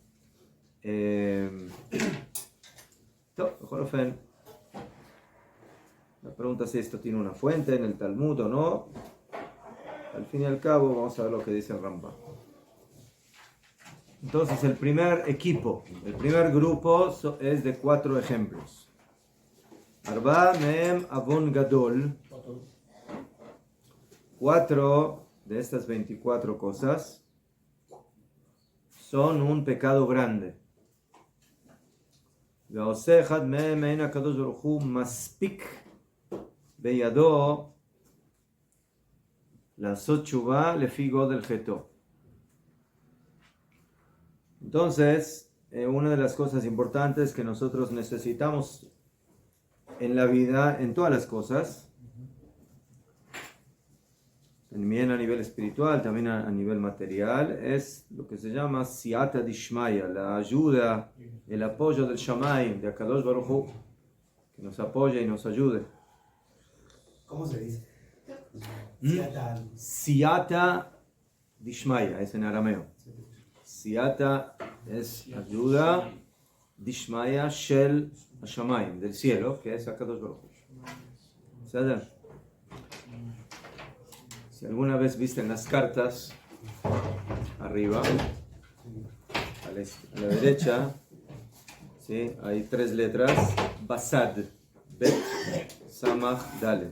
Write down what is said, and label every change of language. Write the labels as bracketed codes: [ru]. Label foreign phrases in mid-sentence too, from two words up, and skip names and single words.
[es] La pregunta es si esto tiene una fuente en el Talmud o no. Al fin y al cabo vamos a ver lo que dice el Rambam. Entonces el primer equipo, el primer grupo es de 4 ejemplos. [he] ארבע מהם עוון גדול. [es] 4 de estas 24 cosas son un pecado grande. [he] ועושה אחד מהם אין הקדוש ברוך הוא מספיק בידו לעשות תשובה לפי גודל חטאו. [es] Entonces, una de las cosas importantes que nosotros necesitamos en la vida, en todas las cosas, también a nivel espiritual, también a nivel material, es lo que se llama [arc] סייעתא דשמיא, [es] la ayuda, el apoyo del Shamayim, de [he] הקדוש ברוך הוא, [es] que nos apoye y nos ayude. ¿Cómo se dice? [arc] סייעתא דשמיא, [es] es en arameo. Siyata es ayuda dishmaya [he] של השמים, [es] del cielo, que es [he] הקדוש ברוך הוא. [es] ¿Saben? Si alguna vez viste en las cartas, arriba, a la derecha, ¿sí? Hay 3 letras, Basad, Bet, Samach, Dalet.